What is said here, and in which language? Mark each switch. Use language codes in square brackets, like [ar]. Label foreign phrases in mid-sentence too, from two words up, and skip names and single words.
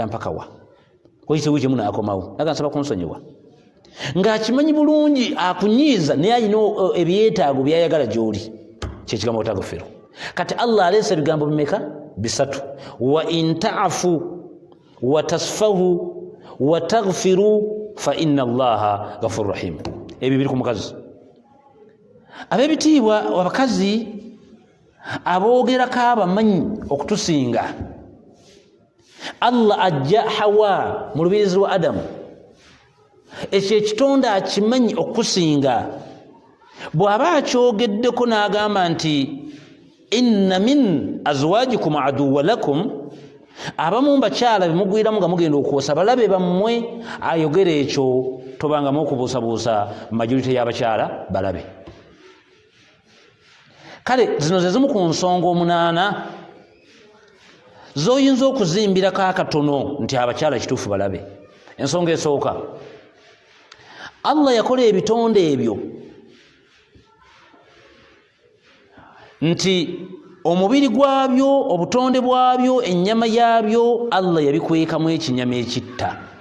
[lg] mpaka wa oyise wiiki emu n'akomawo naga nsaba kunsonyiwa ng'akimanyi bulungi akunyiiza naye alina ebyetaago byayagala gy'oli kyekigambo taghfiru kati Allah aleese ebigambo bimeka 3 [ar] وإن تعفوا وتصفحوا وتغفروا فإن الله غفور رحيم [lg] ebyo biri ku mukazi ab'ebitiibwa abakazi aboogerako abamanyi okutusinga Allah ajja Hawa mu lubirizi lwa Adamu ekyo ekitonde akimanyi okusinga bw'aba akyogeddeko n'agamba nti [ar] إن من أزواجكم عدوا لكم [lg] abamu mbakyala bemugwiramu nga mugenda okwosa balabe bammwe ayogera ekyo tobangamu okubuusabuusa majority y'abakyala balabe kale zino ze zimu ku nsonga 8 z'oyinza okuzimbirako akatono nti abakyala kituufu balabe ensonga esooka Allah yakola ebitonde ebyo nti omubiri gwabyo obutonde bwabyo ennyama yabyo Allah yabikwekamu ekinyama ekitta.